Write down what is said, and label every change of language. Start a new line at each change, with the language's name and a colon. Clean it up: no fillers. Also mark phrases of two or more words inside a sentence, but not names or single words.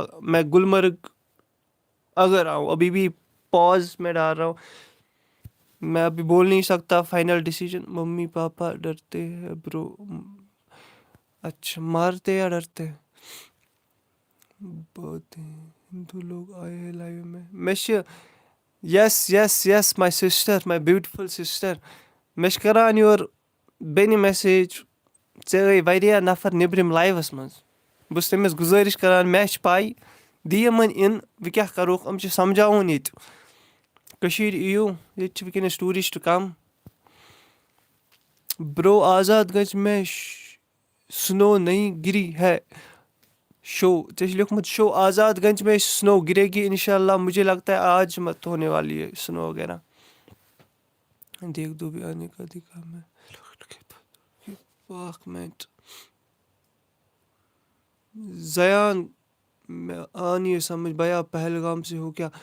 Urdu: میں گلمرگ اگر آؤں, ابھی بھی پاز میں ڈال رہا ہوں, میں ابھی بول نہیں سکتا
English: final decision.
Urdu: ممی پاپا ڈرتے ہیں برو. اچھا, مارتے یا ڈرتے؟ بہت ہندو لوگ آئے ہیں لائیو میں.
English: yes my sister, my beautiful sister.
Kashmiri: مےٚ چھِ کران یورٕ بیٚنہِ میسیج, ژےٚ ٲے واریاہ نفر نیٚبرِم لایوَس منٛز. بہٕ چھُس تٔمِس گُزٲرِش کران, مےٚ چھِ پاے, دِ یِمن اِن. وۄنۍ کیٛاہ کَروکھ, یِم چھِ سمجھاوُن ییٚتہِ. کٔشیٖرِ یِیِو, ییٚتہِ چھِ وٕنکیٚنَس ٹوٗرِسٹ کم.
Urdu: برو آزاد گنج میں سنو نہیں گری ہے شو.
Kashmiri: ژےٚ چھِ لیوکھمُت
Urdu: شو آزاد گنج میں سنو گرے گی انشاءاللہ. مجھے لگتا ہے آج مت ہونے والی ہے سنو وغیرہ. دیکھ دو بھی آنے کا دکھا میں 1 منٹ. زیان, میں آ نہیں سمجھ بھیا پہلگام سے ہو کیا؟